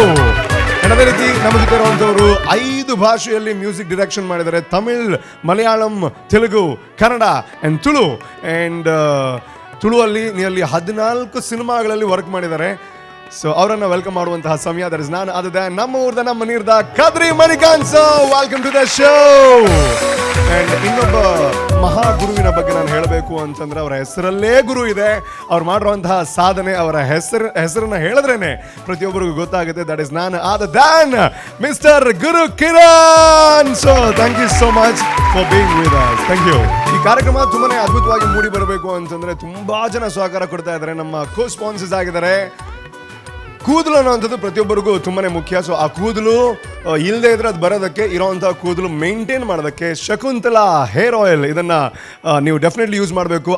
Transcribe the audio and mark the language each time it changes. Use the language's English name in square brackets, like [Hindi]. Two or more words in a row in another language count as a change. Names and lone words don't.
[Kannada] ಅದೇ ರೀತಿ ನಮ್ಮ ಜೊತೆ ಇರುವಂಥವರು 5 ಭಾಷೆಯಲ್ಲಿ [English] music direction [Kannada] ಮಾಡಿದ್ದಾರೆ. ತಮಿಳ್, ಮಲಯಾಳಂ, ತೆಲುಗು, ಕನ್ನಡ ಆ್ಯಂಡ್ ತುಳು. ಆ್ಯಂಡ್ ತುಳುವಲ್ಲಿ ನಿಯರ್ಲಿ 14 ಸಿನಿಮಾಗಳಲ್ಲಿ ವರ್ಕ್ ಮಾಡಿದ್ದಾರೆ. ಸೊ ಅವರನ್ನು ವೆಲ್ಕಮ್ ಮಾಡುವಂತಹ ಸಮಯ. [English] that is none other than [Tulu] ನಮ್ಮ ಊರ್ದ, ನಮ್ಮ ನೀರ್ದ [Kannada] ಕದ್ರಿ ಮಣಿಕಾಂತ್. [English] So welcome to the show. [Kannada] ಆ್ಯಂಡ್ ಇನ್ನೊಬ್ಬ ಮಹಾಗುರುವಿನ ಬಗ್ಗೆ ನಾನು ಹೇಳಬೇಕು ಅಂತಂದ್ರೆ, ಅವರ ಹೆಸರಲ್ಲೇ ಗುರು ಇದೆ. ಅವ್ರು ಮಾಡಿರುವಂತಹ ಸಾಧನೆ, ಅವರ ಹೆಸರನ್ನ ಹೇಳಿದ್ರೇನೆ ಪ್ರತಿಯೊಬ್ಬರಿಗೂ ಗೊತ್ತಾಗುತ್ತೆ. [English] That is none other than Mister Guru Kiran. So thank you so much for being with us. Thank you. [Kannada] ಈ ಕಾರ್ಯಕ್ರಮ ತುಂಬಾನೇ ಅದ್ಭುತವಾಗಿ ಮೂಡಿ ಬರಬೇಕು ಅಂತಂದ್ರೆ ತುಂಬಾ ಜನ ಸಹಕಾರ ಕೊಡ್ತಾ ಇದ್ದಾರೆ. ನಮ್ಮ ಕೋ ಸ್ಪಾನ್ಸರ್ಸ್ ಆಗಿದ್ದಾರೆ. ಕೂದಲು ಅನ್ನೋವಂಥದ್ದು ಪ್ರತಿಯೊಬ್ಬರಿಗೂ ತುಂಬಾನೇ ಮುಖ್ಯ. ಸೊ ಆ ಕೂದಲು ಇಲ್ಲದೆ ಇದ್ರೆ ಅದು ಬರೋದಕ್ಕೆ, ಇರೋವಂಥ ಕೂದಲು ಮೇಂಟೈನ್ ಮಾಡೋದಕ್ಕೆ ಶಕುಂತಲಾ ಹೇರ್ ಆಯಿಲ್, ಇದನ್ನು ನೀವು [English] definitely use [Kannada] ಮಾಡಬೇಕು.